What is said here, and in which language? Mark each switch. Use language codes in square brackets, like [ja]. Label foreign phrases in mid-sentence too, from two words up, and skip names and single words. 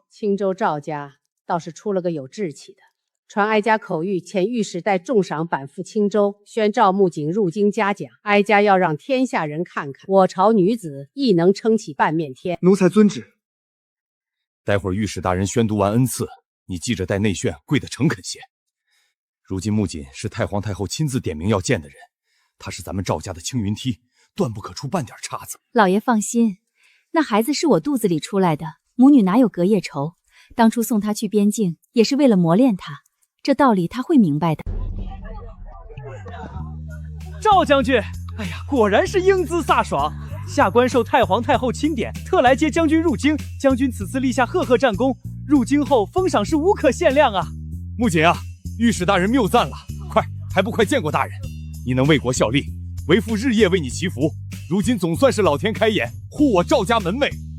[zh] 青州趙家倒是出了個有志氣的。傳哀家口諭，遣御史帶重賞版赴青州，宣趙木槿入京嘉獎。哀家要讓天下人看看，我朝女子亦能撐起半面天。奴才遵旨。待會兒御史大人宣讀完恩賜，你記着帶內宣，跪得誠懇些。如今木槿是太皇太后親自點名要見的人，她是咱們趙家的青雲梯，斷不可出半點岔子。老爺放心，那孩子是我肚子裡出來的，母女哪有隔夜仇？當初送他去邊境，也是為了磨練他，這道理他會明白的。趙將軍，哎呀，果然是英姿飒爽。下官受太皇太后欽點，特來接將軍入京。將軍此次立下赫赫戰功，入京後封賞是無可限量啊！木槿啊，御史大人謬讚了，快，還不快見過大人？你能為國效力，為父日夜為你祈福，如今總算是老天開眼，護我趙家門楣。